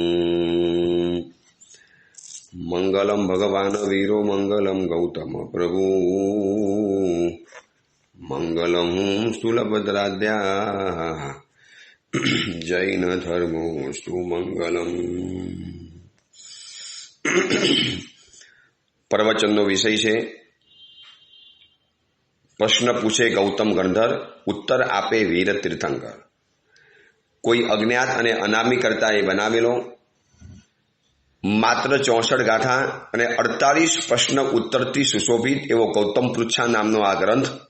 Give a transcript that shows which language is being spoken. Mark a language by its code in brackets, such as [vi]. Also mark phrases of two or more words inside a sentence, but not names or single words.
[sa] मंगलम भगवान वीरो मंगलम गौतम प्रभु मंगलम स्थूलभद्राद्या जैन धर्मोस्तु मंगलम। [gu] प्रवचनનો વિષય છે પ્રશ્ન પૂછે ગૌતમ ગણધર, ઉત્તર આપે વીર તીર્થંકર। કોઈ અજ્ઞાત અને અનામી કરતા એ બનાવેલો માત્ર 64 ગાથા અને 48 પ્રશ્ન ઉત્તરથી સુશોભિત એવો ગૌતમ પૃચ્છા નામનો આ ગ્રંથ